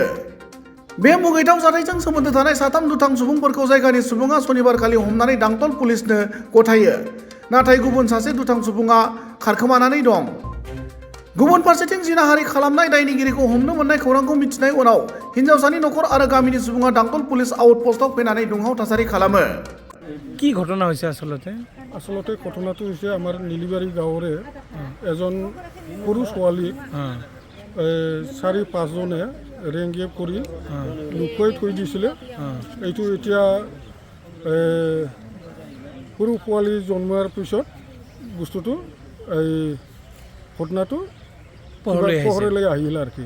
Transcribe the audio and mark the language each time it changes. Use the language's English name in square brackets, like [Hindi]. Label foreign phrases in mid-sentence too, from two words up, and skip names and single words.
[Bodo] बे मुगैथाव जाथायजों सोमोन्दो थानाय साथाम दुथां सुबुंफोरखौ जायगानि सुबुङा सनिबारखालि हमनानै दांतल पुलिसनो गथायो। नाथाय गुबुन सासे दुथां सुबुङा खारखोमानानै दं। गुबुन फारसेथिं जिनाहारि खालामनाय दायनिगिरिखौ हमनो मोननाय खौरांखौ मिथिनाय उनाव हिन्जावसानि न'खर आरो गामिनि सुबुङा दांतल [English] police outpost [Bodo] फैनानै दुंहाव थासारि खालामो। [Assamese] কি ঘটনা হৈছে আসলতে? আসলতে ঘটনাটো হৈছে আমাৰ নীলিবাৰী গাঁৱৰে এজন সৰু ছোৱালীক 4-5 জনে ৰেংগেপ কৰি লুকুৱাই থৈ দিছিলে। এইটো এতিয়া সৰু পোৱালি জন্মৰ পিছত বস্তুটো এই ঘটনাটো পোহৰলৈ আহিল আৰু কি।